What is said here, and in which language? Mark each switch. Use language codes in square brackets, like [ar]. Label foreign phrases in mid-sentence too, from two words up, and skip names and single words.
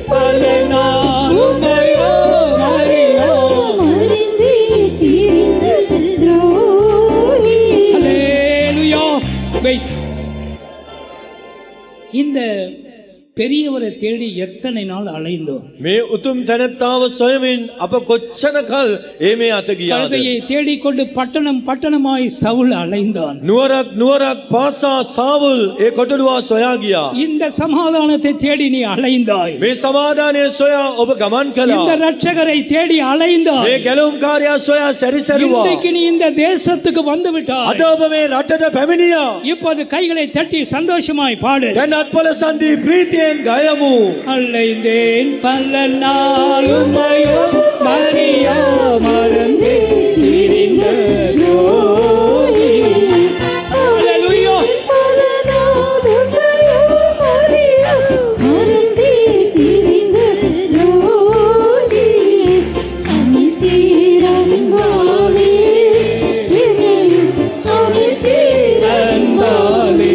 [ta] பல நாள் உம்மையோ மரியா மறந்தே திரிந்த துரோகியே அல்லேலூயா Wait. இந்த பெரியவரை தேடி எத்தனை நாள் அலைந்தோம் [si] මේ උතුම් තැනැත්තාව සොයමින් අප කොච්චර කල් මේ අත ගියාද? [ta] கழுதையை தேடிக்கொண்டு பட்டணம் பட்டணமாய் சவுல் அலைந்தான் [si] නුවරක් පාසා සාවුල් කොටඩුවා සොයා ගියා. [ta] இந்த சமாதானத்தை தேடி நீ அலைந்தாய் [si] මේ සමාදානය සොයා ඔබ ගමන් [ta] இந்த [si] කළා. [ta] ரட்சகரை தேடி அலைந்தாய் [si] මේ ගැලුම්කාරයා සොයා සැරිසරුවා. [ta] இன்றைக்கு நீ இந்த தேசத்துக்கு வந்து விட்டாய் [si] අද ඔබ මේ රටට පැමිණියා. [ta] இப்போது கைகளை தட்டி சந்தோஷமாய் பாடு [si] දැන් අත්පොළ සන්ධි ප්‍රීතියෙන් ගයමු. [ta] அலைந்தேன் பல நாளுமையோ மரியா மறந்தே திரிந்த துரோகியே. அல்லேலூயா. பல நாள் உம்மையோ மரியா மறந்தே திரிந்த துரோகியே அனைத்திரம்பாலே இணையும் அனைத்திரம்பாலே